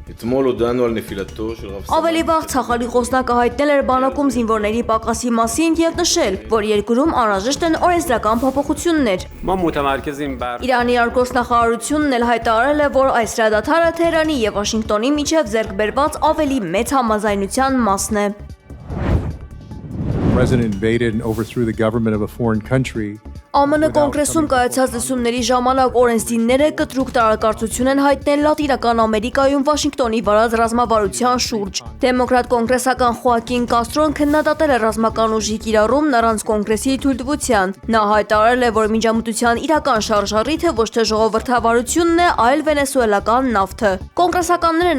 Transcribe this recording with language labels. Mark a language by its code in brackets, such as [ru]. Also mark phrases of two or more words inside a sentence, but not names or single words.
[hy] Ավելի վաղ Ցախալի խոսնակը հայտնել էր բանակում զինվորների պակասի մասին եւ նշել, որ երկրում անհրաժեշտ են օրենսդրական փոփոխություններ։ Իրանի արտգործնախարարությունն էլ հայտարարել է, որ այս հրադադարը Թեհրանի եւ Վաշինգտոնի միջև ձեռք բերված ավելի մեծ համաձայնության մասն է։ [en] President invaded and overthrew the government of a foreign country. [hy] ԱՄՆ կոնգրեսում կայացած լսումների ժամանակ օրենսդիրները կտրուկ տարակարծություն են հայտնել Լատինական Ամերիկայում Վաշինգտոնի վարած ռազմավարության շուրջ։ Դեմոկրատ կոնգրեսական Խոակին Կաստրոն քննադատել է ռազմական ուժի կիրառումն առանց կոնգրեսի թույլտվության։ Նա հայտարարել է, որ միջամտության իրական շարժառիթը ոչ թե ժողովրդավարությունն է, այլ վենեսուելական նավթը։ Կոնգրեսականները